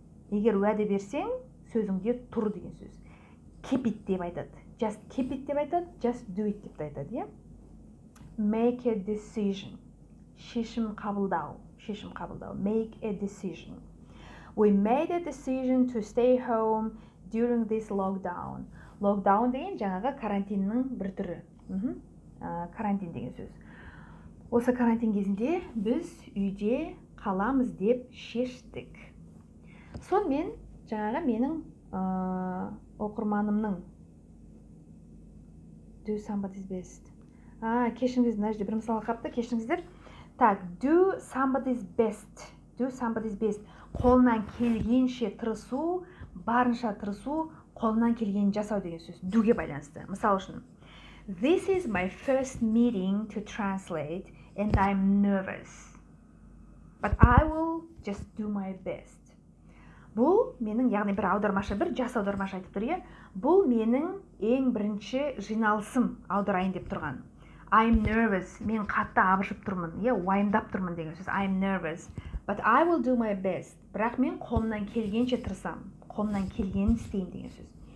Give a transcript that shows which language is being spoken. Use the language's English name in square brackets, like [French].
[Kazakh] Егер уәде берсең, сөзіңде тұр деген сөз. [English] Keep it [Kazakh] деп айтады. [English] Just keep it [Kazakh] деп айтады, [English] just do it [Kazakh] деп айтады. [English] Make a decision. [Kazakh] Шешім қабылдау. [English] Make a decision. We made a decision to stay home during this lockdown. [Kazakh] Lockdown деген жаңағы карантиннің бір түрі. Карантин деген сөз. Осы карантин кезінде біз үйде қаламыз деп шештік. Сонымен жаңағы менің оқырманымның [English] do somebody's best. [Kazakh] Кешіріңіздер, мына жерде бір мысал қапты, кешіріңіздер. [English] Так, do somebody's best. [Kazakh] Қолынан келгенше тырысу, барынша тырысу, қолынан келгенін жасау деген сөз. Do'ге байланысты. Мысал үшін, [English] this is my first meeting to translate and I'm nervous. But I will just do my best. [Kazakh] Бұл менің, яғни бір аудармашы, бір жас аудармашы айтып тұр, бұл менің ең бірінші жиналысым аударайын деп тұрған. [English] I'm nervous. [Kazakh] Мен қатты абыржып тұрмын, уайымдап тұрмын деген сөз. [English] I'm nervous. But I will do my best. [Kazakh] Бірақ мен қолымнан келгенше тырысам. Қолымнан келгенін істеймін деген сөз.